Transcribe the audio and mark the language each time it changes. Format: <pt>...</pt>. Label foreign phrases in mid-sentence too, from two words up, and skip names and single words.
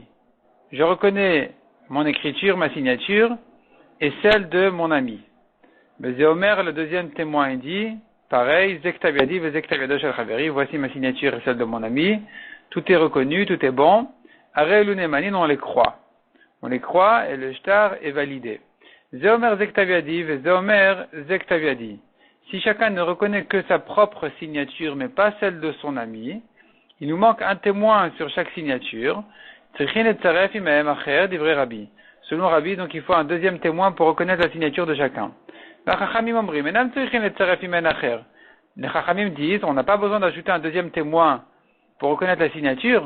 <fr>Je reconnais mon écriture, ma signature, et celle de mon ami.</fr> <he>זה אומר,</he> <fr>le deuxième témoin, dit, pareil,</fr> <he>זה כתב ידי, וכתב ידו של חברי,</he> <fr>voici ma signature et celle de mon ami, tout est reconnu, tout est bon.</fr> <he>הרי נאמנין,</he> <fr>on les croit. On les croit et le shtar est validé.</fr> <he>זה אומר זה כתב ידי, זה אומר זה כתב ידי.</he> <fr>Si chacun ne reconnaît que sa propre signature, mais pas celle de son ami, il nous manque un témoin sur chaque signature. Selon Rabbi, donc il faut un deuxième témoin pour reconnaître la signature de chacun. Les Chachamim disent, on n'a pas besoin d'ajouter un deuxième témoin pour reconnaître la signature.</fr>